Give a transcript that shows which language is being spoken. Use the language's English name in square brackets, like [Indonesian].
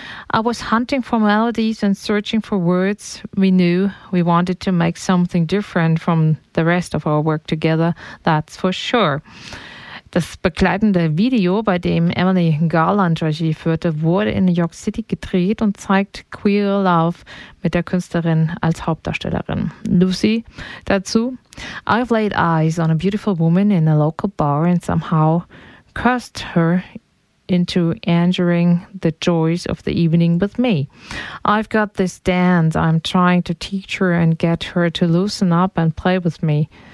[English] I was hunting for melodies and searching for words. We knew we wanted to make something different from the rest of our work together, that's for sure. [German] Das begleitende Video, bei dem Emily Garland Regie führte, wurde in New York City gedreht und zeigt Queer Love mit der Künstlerin als Hauptdarstellerin. Lucy dazu. [English] I've laid eyes on a beautiful woman in a local bar and somehow cursed her into enjoying the joys of the evening with me. I've got this dance. I'm trying to teach her and get her to loosen up and play with me.